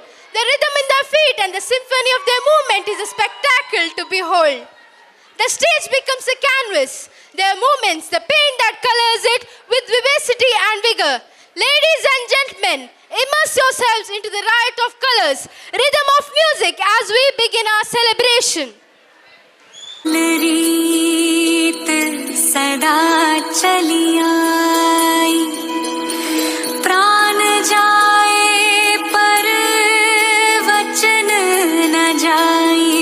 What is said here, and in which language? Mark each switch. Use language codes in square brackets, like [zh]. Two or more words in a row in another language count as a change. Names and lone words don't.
[en] The rhythm in their feet and the symphony of their movement is a spectacle to behold. The stage becomes a canvas. Their movements, the paint that colors it with vivacity and vigor. Ladies and gentlemen, immerse yourselves into the riot of colors, rhythm of music as we begin our celebration. [hi] रीत सदा चली आई, प्राण जाए पर वचन न जाए।